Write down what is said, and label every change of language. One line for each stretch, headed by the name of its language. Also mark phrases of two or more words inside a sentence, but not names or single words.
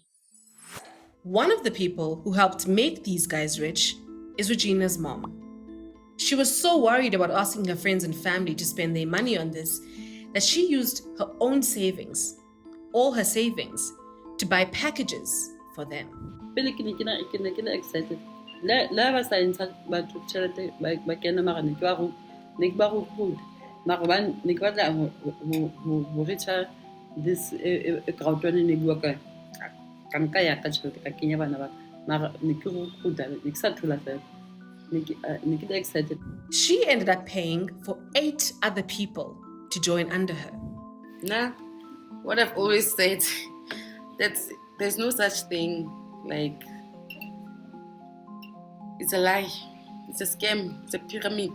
English: One of the people who helped make these guys rich is Regina's mom. She was so worried about asking her friends and family to spend their money on this that she used her own savings, all her savings, to buy packages for them.
Northern Sotho: Pele ke ne ke excited. La ba sa ntsha batho tšhelete ba kena mara ne ke ba go good. Mara ne ke batla go recha this Crowd1 ne bua ka ka ya ka tšhelete ka kenya bana ba mara ne ke go good ne ke sa thola fela. Ne ke excited.
English: She ended up paying for 8 other people to join under her. Nah, what I've always said, there's no such thing like, it's a lie, it's a scam, it's a pyramid.